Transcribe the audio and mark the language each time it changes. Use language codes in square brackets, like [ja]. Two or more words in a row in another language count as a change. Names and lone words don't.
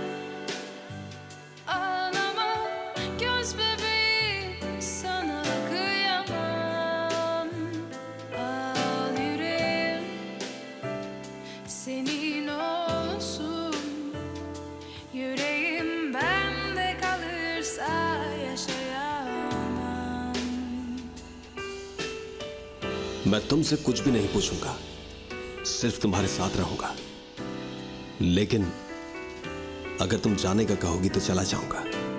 [tr] Ağlama göz bebeğim, sana kıyamam. Al yüreğim, senin olsun. Yüreğim bende kalırsa yaşayamam. [hi] मैं तुमसे कुछ भी नहीं पूछूंगा, सिर्फ तुम्हारे साथ रहूंगा। लेकिन अगर तुम जाने का कहोगी तो चला जाऊंगा।